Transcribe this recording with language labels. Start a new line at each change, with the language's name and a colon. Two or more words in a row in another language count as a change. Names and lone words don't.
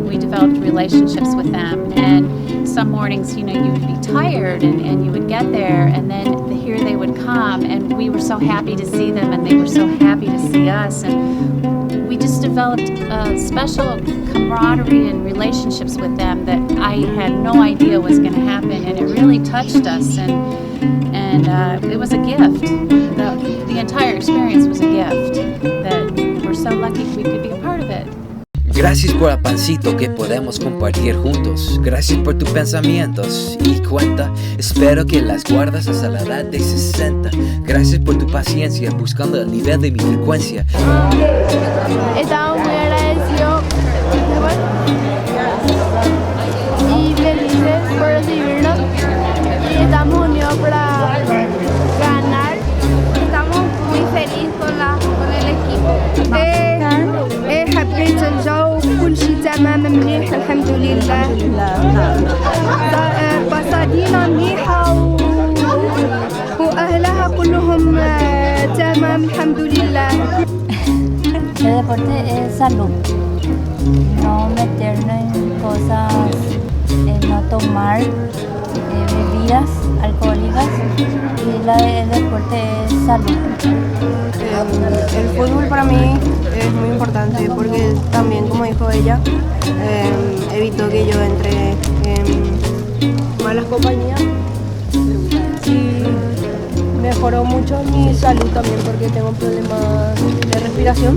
English: We developed relationships with them, and some mornings, you would be tired and you would get there, and then here they would come, and we were so happy to see them, and they were so happy to see us, and we just developed a special camaraderie and relationships with them that I had no idea was going to happen, and it really touched us, and it was a gift. The entire experience was a gift that we're so lucky we could be a part of it.
Spanish: Gracias por el pancito que podemos compartir juntos. Gracias por tus pensamientos y cuenta. Espero que las guardas hasta la edad de 60. Gracias por tu paciencia buscando el nivel de mi frecuencia. Estamos muy agradecidos y felices por recibirnos. Y estamos unidos para ganar. Estamos muy felices con el equipo.
Arabic: حبيت الجو، كل شيء تمام مليح الحمد لله. باسادينا مليحة وأهلها كلهم تمام الحمد لله.
Spanish: El deporte es salud. no meternos en cosas, no tomar bebidas alcohólicas y el deporte es salud. El fútbol para mí es muy importante porque también, como dijo ella, evitó que yo entre en malas compañías y mejoró mucho mi salud también porque tengo problemas de respiración.